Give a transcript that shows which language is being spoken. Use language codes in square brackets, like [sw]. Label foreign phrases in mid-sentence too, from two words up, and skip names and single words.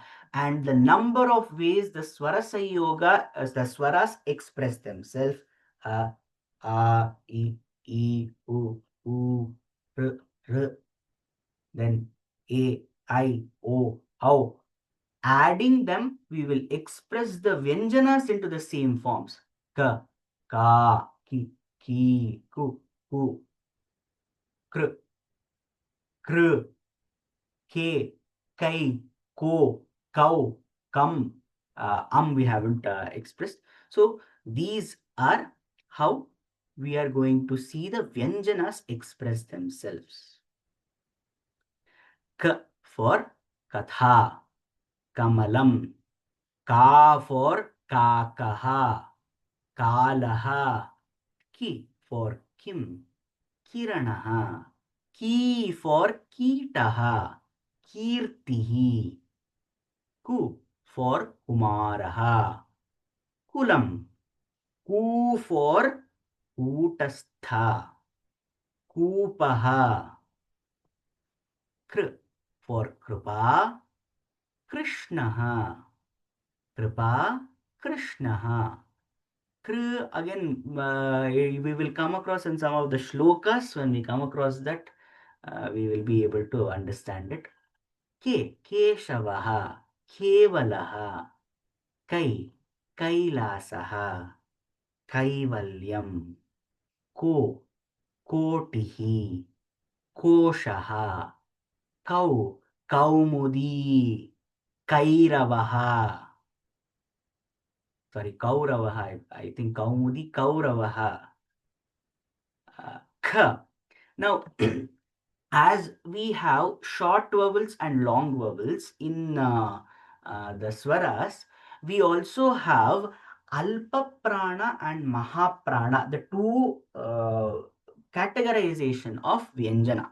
[en] And the number of ways the swarasayoga, as the swaras express themselves, a, I, u, r, r, then a, I, o. Adding them, we will express the vyanjanas into the same forms. [sa] Ka, ka, ki, ku, kr, kr, ke, kai, ko, cow, kam, [en] we haven't expressed. So these are how we are going to see the vyanjanas express themselves. [sa] K for katha, kamalam. Ka for kakaha, kalaha. Ki for kim, kiranaha. Ki for kitaha, kirtihi. Ku for kumaraha, kulam. Ku for kutastha, kupaha. Kr for kripa, krishnaha. Kripa, krishnaha. [en] Again, we will come across in some of the shlokas. When we come across that, we will be able to understand it. [sa] Keshavaha, Kevalaha, Kailasaha, Kaivalyam, Kotihi, Koshaha, Kaumudi, Kairavaha. [en] Sorry, Kauravaha. I think Kaumudi, Kauravaha. [sa] Kha. [en] Now, as we have short vowels and long vowels in the swaras, we also have [sa] alpa prana [en] and mahaprana, the two categorization of Vyanjana.